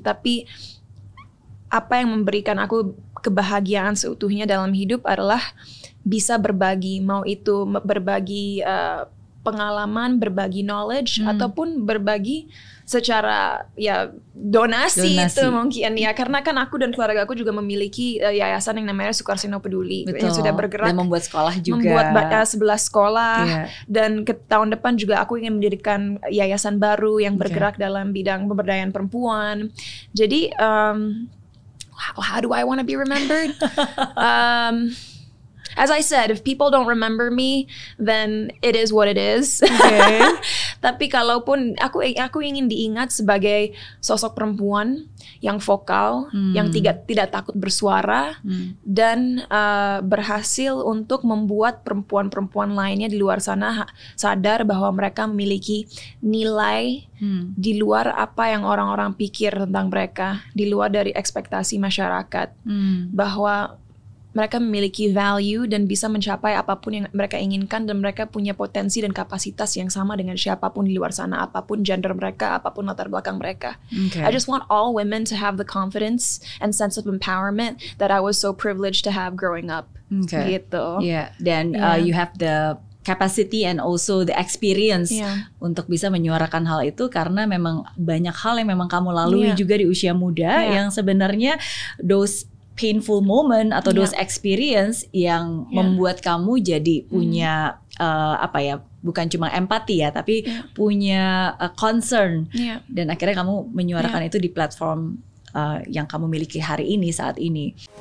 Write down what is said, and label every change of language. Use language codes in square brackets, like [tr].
[id] Tapi apa yang memberikan aku kebahagiaan seutuhnya dalam hidup adalah bisa berbagi, mau itu berbagi pengalaman, berbagi knowledge, ataupun berbagi secara donasi itu mungkin ya, karena kan aku dan keluarga aku juga memiliki yayasan yang namanya Sukarsino Peduli. Betul. Yang sudah bergerak dan membuat sekolah juga, membuat 11 sekolah, dan ke tahun depan juga aku ingin mendirikan yayasan baru yang bergerak dalam bidang pemberdayaan perempuan. Jadi [en] how do I want to be remembered? As I said, if people don't remember me, then it is what it is. [id] Tapi kalaupun aku ingin diingat sebagai sosok perempuan yang vokal, yang tidak takut bersuara, dan berhasil untuk membuat perempuan-perempuan lainnya di luar sana sadar bahwa mereka memiliki nilai di luar apa yang orang-orang pikir tentang mereka, di luar dari ekspektasi masyarakat, bahwa mereka memiliki value dan bisa mencapai apapun yang mereka inginkan, dan mereka punya potensi dan kapasitas yang sama dengan siapapun di luar sana, apapun gender mereka, apapun latar belakang mereka. [en] I just want all women to have the confidence and sense of empowerment that I was so privileged to have growing up. [id] Gitu. Dan [en] you have the capacity and also the experience [id] untuk bisa menyuarakan hal itu, karena memang banyak hal yang memang kamu lalui juga di usia muda, yang sebenarnya [en] those painful moment [id] atau [en] those experience [id] yang membuat kamu jadi punya bukan cuma empati ya, tapi punya concern, dan akhirnya kamu menyuarakan itu di platform yang kamu miliki hari ini, saat ini.